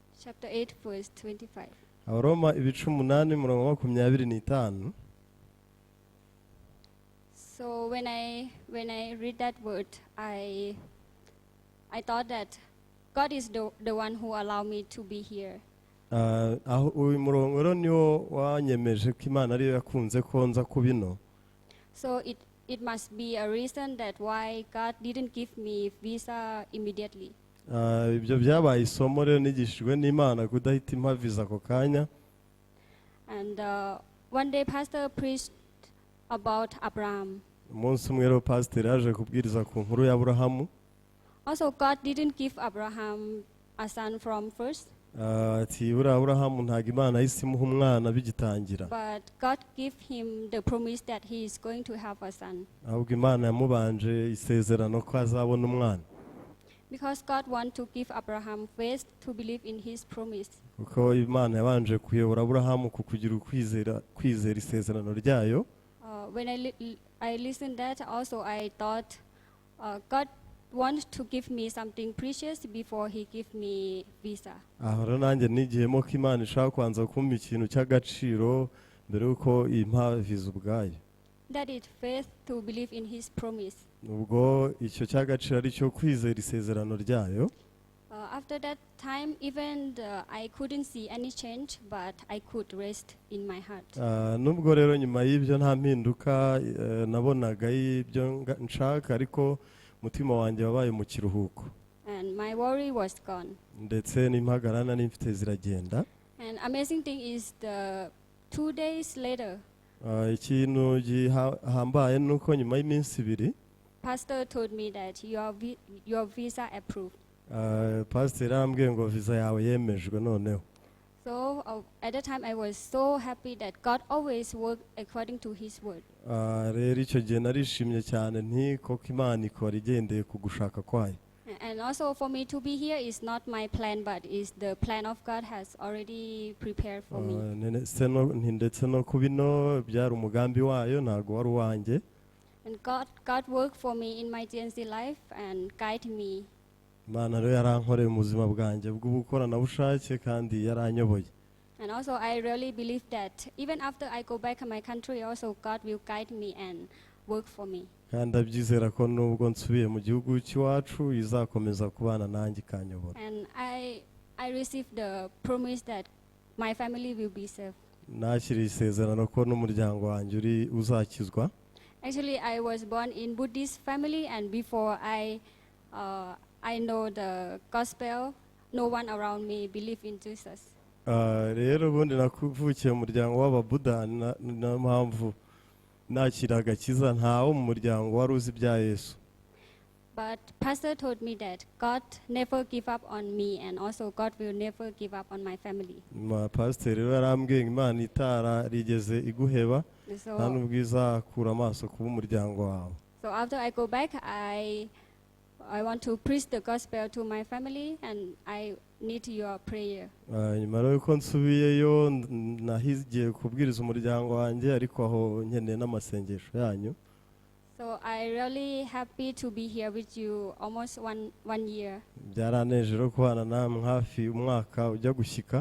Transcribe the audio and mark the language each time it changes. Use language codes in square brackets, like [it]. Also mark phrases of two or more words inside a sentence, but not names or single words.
[en] Chapter 8 verse 25. [rw] Abaroma 8:25. [en] So when I read that word, I thought that God is the one who allowed me to be here. [rw] Uyu murongo rero niwo wanyemeje ko Imana ariyo yakunze ko nza kubino. [en] So it must be a reason that why God didn't give me visa immediately. [rw] Ibyo byabaye isomo rero nigishijwe n'Imana kudahita impa visa ako kanya. [en] And one day pastor preached about Abraham. [rw] Umunsi umwe rero pastor yaje kubwiriza ku nkuru ya Aburahamu. [en] Also God didn't give Abraham a son from first. [rw] Ati buriya Aburahamu ntabwo Imana yahise imuha umwana bigitangira. [en] But God gave him the promise that he is going to have a son. [rw] Ahubwo Imana yamubanje isezerano ko azabona umwana. [en] Because God want to give Abraham faith to believe in his promise. [rw] Kuko Imana yabanje kuyobora Aburahamu ku kugira kwizera isezerano ryayo. [en] When I listened that, also I thought God wants to give me something precious before he give me visa. [rw] Aho rero nanjye nigiyemo ko Imana ishaka kwanza kumpa ikintu cy'agaciro mbere yuko impa visa ubwayo. [en] That is faith to believe in his promise. [rw] Ubwo icyo cy'agaciro ari cyo kwizera isezerano ryayo. [en] After that time, even I couldn't see any change, but I could rest in my heart. [rw] Nubwo rero nyuma y'ibyo nta mpinduka nabonaga y'ibyo nshaka ariko mutima wanjye wabaye mu kiruhuko. [en] And my worry was gone. [rw] Ndetse n'impagarana n'imfite ziragenda. [en] And amazing thing is the 2 days later. [rw] Ikintu gihambaye nuko nyuma y'iminsi 2 [en] Pastor told me that your visa approved. [rw] Pastor arambwiye ngo visa yawe yemejwe noneho. [en] So at that time I was so happy that God always worked according to his word. [rw] Rero icyo gihe narishimye cyane nti koko Imana ikora igendeye ku gushaka kwayo. [en] And also for me to be here is not my plan, but is the plan of God has already prepared for me. [rw] Ndetse no kubino byari umugambi wayo ntago wari uwanjye. [en] And God worked for me in my TNC life and guide me. [rw] Imana rero yarankoreye mu buzima bwanjye bw'ubukoranabushake kandi yaranyoboye. [en] And also I really believe that even after I go back to my country, also God will guide me and work for me. [rw] Kandi abyizera ko nubwo nsubiye mu gihugu cy'iwacu izakomeza kubana nanjye ikanyobora. [en] And I received the promise that my family will be saved. [rw] Nakiriye isezerano ko n'umuryango wanjye uzakizwa. [en] Actually, I was born in Buddhist family, and before I know the gospel, no one around me believe in Jesus. [rw] Rero ubundi nakuvukiye mu muryango w'ababuda na mpamvu nakira agakiza ntawo mu muryango wari uzi ibya Yesu. [en] But pastor told me that God never give up on me, and also God will never give up on my family. [rw] Pastor rero yarambwiye Imana itarigeze iguheba nta nubwo izakura amaso kuba umuryango wawe. [en] So after I go back, I want to preach the gospel to my family, and I need your prayer. [rw] Nyuma y'uko nsubiyeyo nahigiye kubwiriza umuryango wanjye, ariko aho nkeneye n'amasengesho yanyu. [en] So I really happy to be here with you almost one year. [rw] Byaranejeje kubana namwe hafi umwaka ujya gushyika.